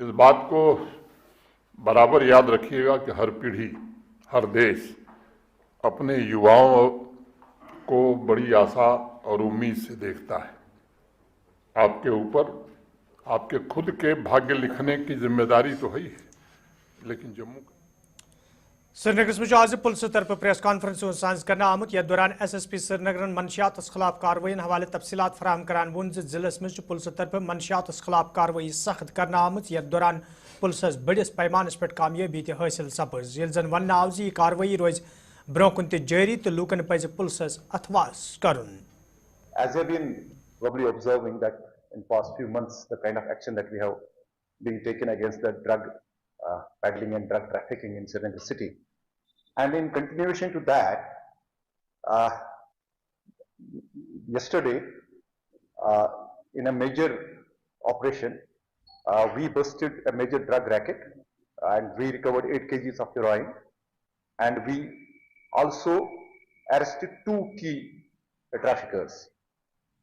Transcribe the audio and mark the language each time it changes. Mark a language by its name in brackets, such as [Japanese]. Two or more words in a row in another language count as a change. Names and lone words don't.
[Urdu] اس بات کو برابر یاد رکھیے گا کہ ہر پیڑھی، ہر دیش اپنے یواؤں کو بڑی آسا اور امید سے دیکھتا ہے۔ آپ کے اوپر آپ کے خود کے بھاگیہ لکھنے کی ذمہ داری تو ہے ہی ہے، لیکن جموں [Kashmiri] سری نگر میں آج پولیس طرف پریس کانفرنس ساز کرنا آمت یتھ دوران ایس ایس پی سری نگر منشیات خلاف کاروائین حوالہ تفصیلات فراہم کران وون ضلع میں پولیس طرف منشیات خلاف کاروٲیی سخت کرنا آمت یتھ دوران پولیسس بڑس پیمانس پہ کامیابی تہ حاصل سپز یل زن ون آو یہ کاروٲیی روز برو کن تہ جاری تو لوکن پز پولیسس اتواس کرن۔ [English] As you have been probably observing that in past few months, the kind of action that we have been taken against the drug peddling and drug trafficking in Srinagar city. And in continuation to that, yesterday, in a major operation, we busted a major drug racket and we recovered 8 kgs of heroin, and we also arrested 2 key traffickers.